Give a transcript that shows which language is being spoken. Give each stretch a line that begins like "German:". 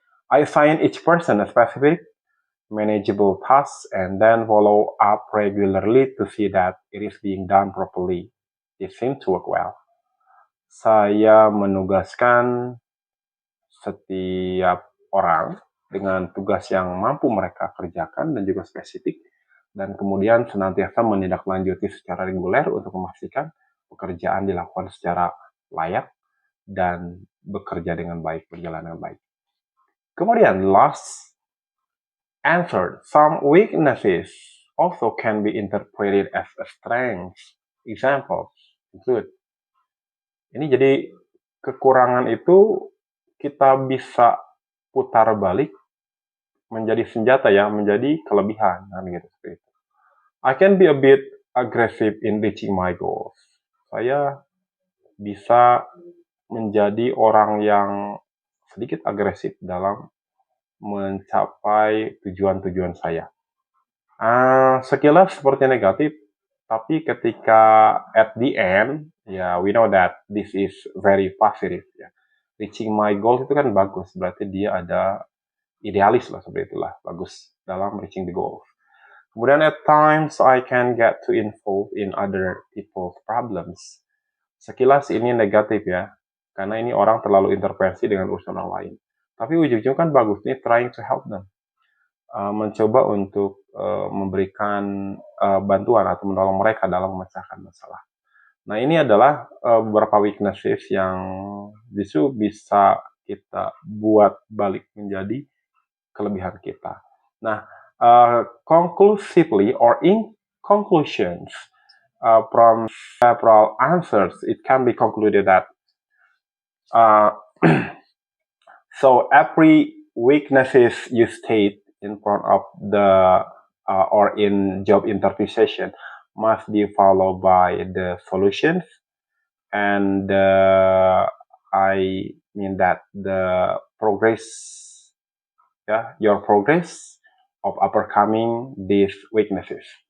English: I assign each person a specific, manageable task and then follow up regularly to see that it is being done properly. It seems to work well.
Indonesian: Saya menugaskan setiap orang dengan tugas yang mampu mereka kerjakan dan juga spesifik, dan kemudian senantiasa menindaklanjuti secara reguler untuk memastikan pekerjaan dilakukan secara layak dan bekerja dengan baik, berjalan dengan baik.
English: Kemudian last answer, some weaknesses also can be interpreted as a strength. Examples include.
Indonesian: Ini jadi kekurangan itu kita bisa putar balik menjadi senjata, ya, menjadi kelebihan, gitu, seperti itu.
English: I can be a bit aggressive in reaching my goals.
Indonesian: Saya bisa menjadi orang yang sedikit agresif dalam mencapai tujuan-tujuan saya. Sekilas seperti negatif, tapi ketika
English: at the end, we know that this is very positive, ya. Reaching my goal
Indonesian: itu kan bagus, berarti dia ada idealis lah, seperti itulah, bagus dalam
English: reaching the goal. Kemudian at times I can get too involved in other people's problems.
Indonesian: Sekilas ini negatif, ya, karena ini orang terlalu intervensi dengan urusan orang lain. Tapi ujung-ujungnya kan bagus, ini
English: trying to help them.
Indonesian: Mencoba untuk memberikan bantuan atau menolong mereka dalam memecahkan masalah. Nah, ini adalah beberapa weaknesses yang justru bisa kita buat balik menjadi kelebihan kita.
English: Nah, conclusively or in conclusions, from several answers, it can be concluded that so every weaknesses you state in front of the or in job interview session must be followed by the solutions, and I mean that the progress, your progress of overcoming these weaknesses.